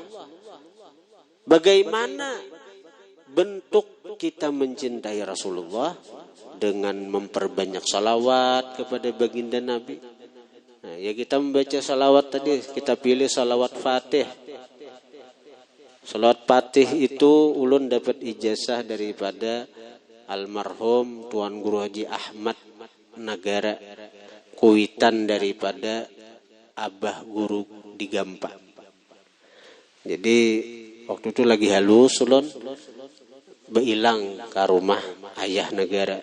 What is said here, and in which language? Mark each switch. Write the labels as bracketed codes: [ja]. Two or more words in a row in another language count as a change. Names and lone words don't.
[id] Bagaimana bentuk kita mencintai Rasulullah? Dengan memperbanyak salawat kepada baginda Nabi. Nah, ya kita membaca salawat tadi, kita pilih salawat Fatih. Salawat Fatih itu ulun dapat ijazah daripada almarhum Tuan Guru Haji Ahmad Nagara, kuitan daripada Abah Guru di Gampa. [bjn] Jadi waktu itu lagi halus ulun beilang ke rumah ayah negara.